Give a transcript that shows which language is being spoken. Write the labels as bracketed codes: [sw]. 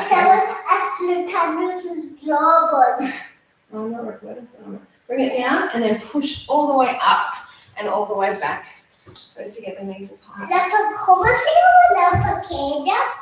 [es] estaban explotando sus globos. [en] Oh, no, recording. Bring it down and then push all the way up and all the way back. Supposed to get the knees apart. [es] ¿Cómo se llama la pequeña?